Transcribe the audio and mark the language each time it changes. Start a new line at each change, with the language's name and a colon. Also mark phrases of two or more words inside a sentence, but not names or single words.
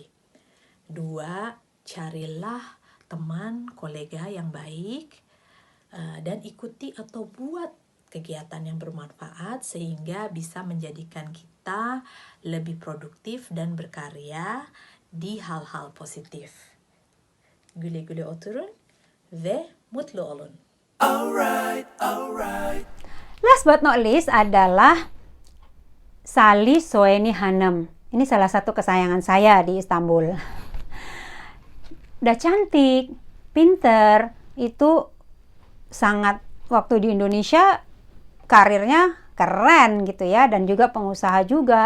Indonesian: Dua, carilah teman, kolega yang baik, dan ikuti atau buat kegiatan yang bermanfaat sehingga bisa menjadikan kita lebih produktif dan berkarya di hal-hal positif.
Turkish: Güle güle oturun ve mutlu olun.
English: Last but not least
Indonesian: adalah Sali Soeni Hanem. Ini salah satu kesayangan saya di Istanbul. Udah cantik, pinter, itu sangat, waktu di Indonesia karirnya keren gitu ya, dan juga pengusaha juga.